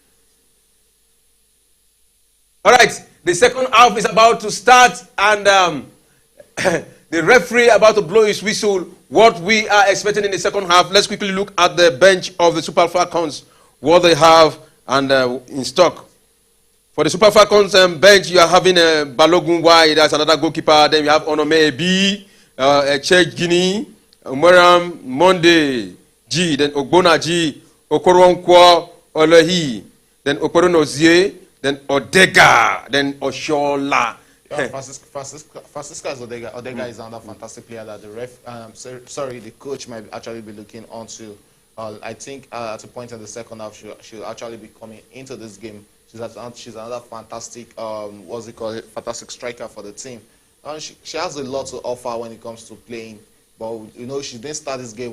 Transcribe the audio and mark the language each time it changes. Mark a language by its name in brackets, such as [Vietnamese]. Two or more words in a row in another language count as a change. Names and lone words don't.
[English] All right, the second half is about to start, and the referee about to blow his whistle. What we are expecting in the second half. Let's quickly look at the bench of the Super Falcons, what they have and in stock. For the Super Falcons bench, you are having Balogun Y, that's another goalkeeper. Then you have Onome Ebi, Echeg Guinea, Umaram Monde G, then Ogbona G, Okoronkwo Olehi, then Okoronozie, then Odega, then Oshola. Francisca Odega. Odega is another fantastic player that the coach might actually be looking onto. I think at a point in the second half, she'll actually be coming into this game. She's another fantastic, fantastic striker for the team. She has a lot to offer when it comes to playing. But she didn't start this game.